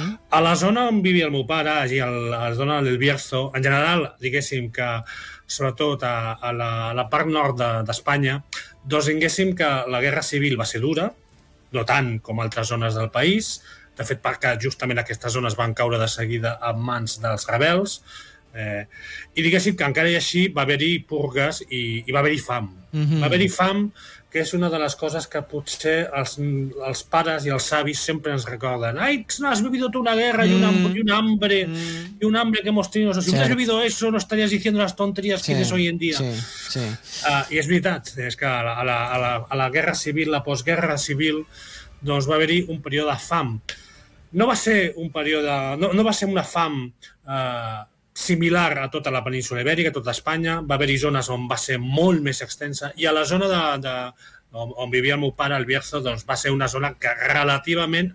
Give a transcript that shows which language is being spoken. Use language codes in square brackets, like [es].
[ca] A la zona on vivia el meu pare, allí a la zona del Bierzo, en general, diguéssim que sobretot a la part nord d'Espanya, doncs diguéssim que la guerra civil va ser dura, no tant com altres zones del país, de fet perquè justament aquestes zones van caure de seguida en mans dels rebels, i diguéssim que encara i així va haver-hi purgues i va haver-hi fam. Va haver-hi fam, que és una de les coses que potser els pares i els savis sempre ens recorden. [es] Ai, no has vivido tú una guerra y un hambre que hemos tenido. O sea, si hubieras vivido eso, no estarías diciendo las tonterías que dices hoy en día. [ca] I és veritat, és que a la guerra civil, la postguerra civil, doncs va haver-hi un període de fam. No va ser una fam... similar a tota la península ibèrica, a tota Espanya. Va haver-hi zones on va ser molt més extensa i a la zona on vivia el meu pare, el Bierzo, doncs va ser una zona que relativament...